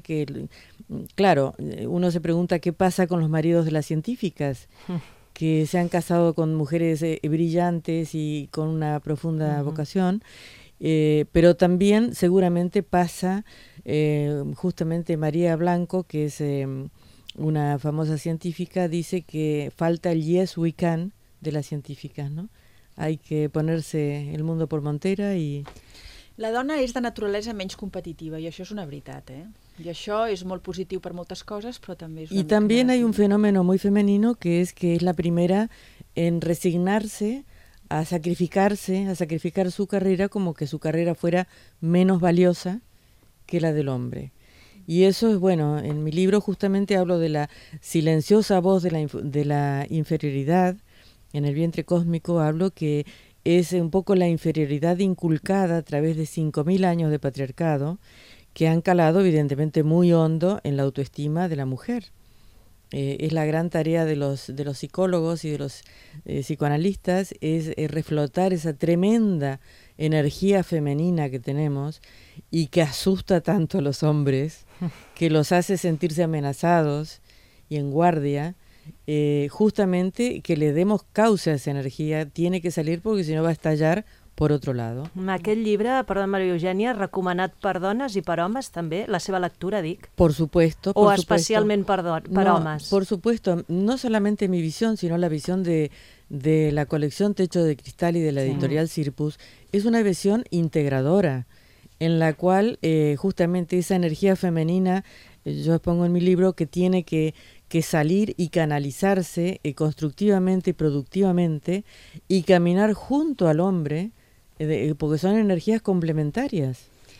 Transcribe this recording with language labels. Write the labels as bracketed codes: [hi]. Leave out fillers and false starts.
[es] Que, claro, uno se pregunta qué pasa con los maridos de las científicas, que se han casado con mujeres brillantes y con una profunda, uh-huh, vocación, pero también seguramente pasa justamente María Blanco, que es una famosa científica, dice que falta el [en] yes we can [es] de las científicas, ¿no? Hay que ponerse el mundo por montera y... [ca] La dona és de naturalesa menys competitiva, i això és una veritat, I això és molt positiu per moltes coses, però també és una... I també hi ha un fenomen molt femenino, que és la primera en resignar-se [es] a sacrificar su carrera como que su carrera fuera menos valiosa que la del hombre. Y eso es, bueno, en mi libro justamente hablo de la silenciosa voz de la inferioridad, en el vientre cósmico hablo que es un poco la inferioridad inculcada a través de 5.000 años de patriarcado que han calado evidentemente muy hondo en la autoestima de la mujer. Es la gran tarea de los psicólogos y de los psicoanalistas, es reflotar esa tremenda energía femenina que tenemos y que asusta tanto a los hombres, que los hace sentirse amenazados y en guardia, justamente que le demos causa a esa energía, tiene que salir porque si no va a estallar por otro lado. [ca] Aquest llibre, perdó, Maria Eugènia, recomanat per dones i per homes també, la seva lectura, dic. [es] Por supuesto. [ca] O especialment per homes. [es] Por supuesto, no solamente mi visión, sino la visión de la colección Techo de Cristal y de la editorial Sirpus, es una visión integradora en la cual justamente esa energía femenina, yo expongo en mi libro, que tiene que salir y canalizarse constructivamente y productivamente y caminar junto al hombre, porque son energías complementarias.